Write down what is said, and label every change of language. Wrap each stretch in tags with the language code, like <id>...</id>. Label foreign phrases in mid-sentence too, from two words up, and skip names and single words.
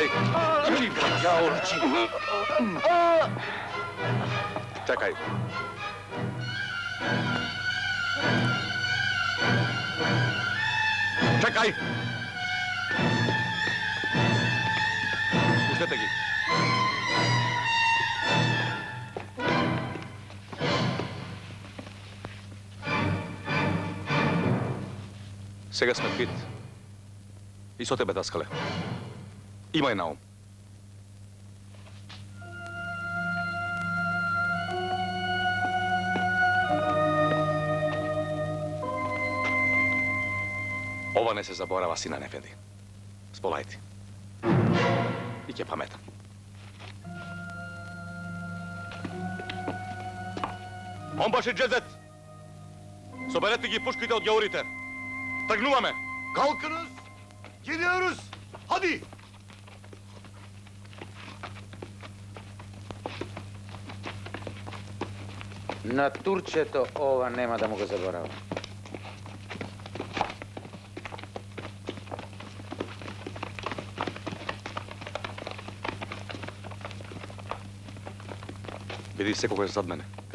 <mk>Ja urči! Čekaj! Čekaj! Pustete ги! Сега сме квит. И со тебе, Даскале. Имај на ум. Ова не се заборава, Синан Ефенди. Сполајте. И ќе паметам. Онбаши Джезет! Соберете ги пушките од ѓаурите. Тргнуваме!</mk> <tr>Kalkınız! Geliyoruz! Hadi!</tr> <mk>На турчето ова нема да му го заборавам. Биди секогаш зад мене.</mk>